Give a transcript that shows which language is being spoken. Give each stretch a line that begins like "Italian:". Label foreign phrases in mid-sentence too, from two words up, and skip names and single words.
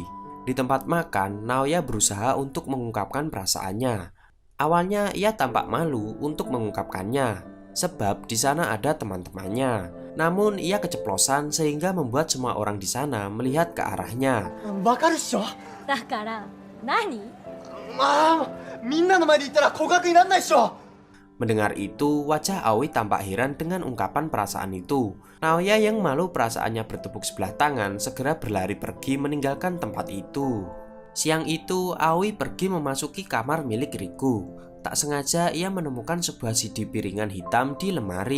Indonesian: Di tempat makan, Naoya berusaha untuk mengungkapkan perasaannya. Awalnya ia tampak malu untuk mengungkapkannya, sebab di sana ada teman-temannya. Namun ia keceplosan sehingga membuat semua orang di sana melihat ke arahnya.
Japanese: みんなの前で言ったら告白になんないっしょ。
Indonesian: Mendengar itu, wajah Aoi tampak heran dengan ungkapan perasaan itu. Naoya yang malu perasaannya bertepuk sebelah tangan segera berlari pergi meninggalkan tempat itu. Siang itu, Aoi pergi memasuki kamar milik Riku. Tak sengaja ia menemukan sebuah CD piringan hitam di lemari.